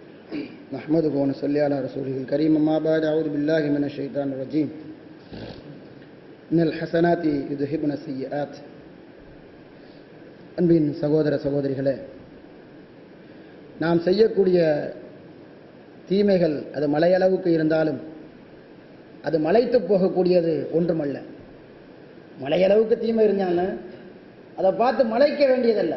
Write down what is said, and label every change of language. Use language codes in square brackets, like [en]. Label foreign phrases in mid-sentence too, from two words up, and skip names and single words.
[ar] نحمده ونصلي على رسوله الكريم أما بعد أعوذ بالله من الشيطان الرجيم إن الحسنات يذهبن السيئات [ta] அன்பின் சகோதர சகோதரிகளே, நாம் செய்யக்கூடிய தீமைகள் அது மலையளவுக்கு இருந்தாலும் அது மலைத்து போகக்கூடியது ஒன்றுமல்ல. மலையளவுக்கு தீமை இருந்தாலும் அதை பார்த்து மலைக்க வேண்டியதல்ல.